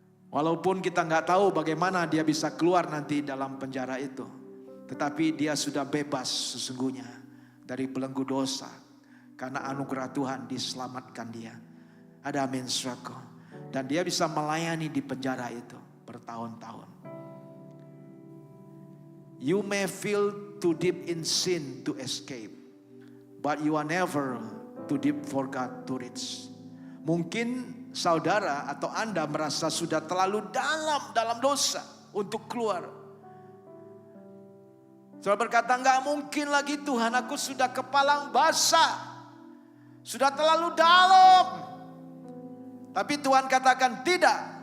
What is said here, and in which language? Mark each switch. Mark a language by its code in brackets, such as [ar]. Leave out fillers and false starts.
[id] Walaupun kita nggak tahu bagaimana dia bisa keluar nanti dalam penjara itu, tetapi dia sudah bebas sesungguhnya dari belenggu dosa, karena anugerah Tuhan diselamatkan dia. Ada amin, saudaraku. Dan dia bisa melayani di penjara itu bertahun-tahun. [en] You may feel too deep in sin to escape, but you are never too deep for God to reach. [id] Mungkin saudara atau Anda merasa sudah terlalu dalam dosa untuk keluar. Saudara berkata, enggak mungkin lagi Tuhan, aku sudah kepalang basah. Sudah terlalu dalam. Tapi Tuhan katakan tidak.